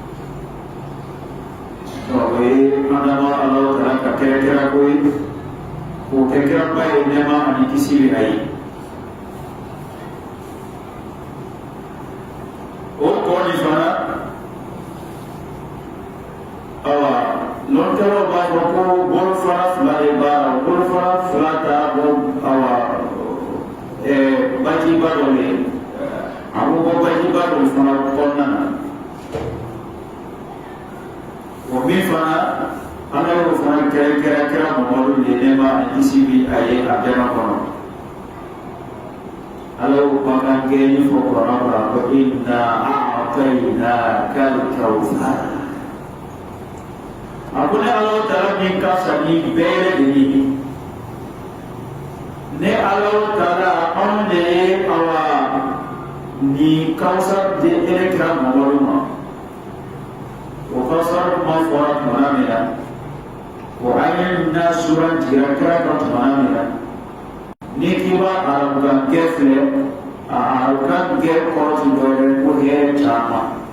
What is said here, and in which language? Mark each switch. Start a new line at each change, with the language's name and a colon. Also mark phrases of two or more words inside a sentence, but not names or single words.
Bambara: o ye an dama Alahu Taala ka kɛra ko ye k'o kɛ kiraba ye nɛɛma ani kisi bɛ a ye o kɔ nin fana awa lɔnkɛlaw b'a fɔ ko bolofara fila de b'a la bolofara fila t'a bɔ awa bajiba dɔ le a ko bɔ bajiba dɔ fana kɔnɔna na o min fana Ala y'o fana kɛra Mamadu ye nɛɛma ani kisi bɛ a ye a bɛɛ ma kɔnɔ Ala y'o kumakan gɛlɛnni fɔ Kuranɛ kɔnɔ ko
Arabic: إنا أعطيناك الكوثر
Bambara: a ko ne Alahu Taala min ka fisa ni bɛɛ lajɛlen ye ne Alahu Taala anw de ye awa nin Kawusar di ele kira Mamadu ma o Kawusar kuma fɔra tuma min na o an ye na surantigɛ kira kan tuma min na ni k'i b'a arabukan gɛ filɛ a arabukan gɛ kɔrɔ ti dɔ ye ko hɛrɛ caman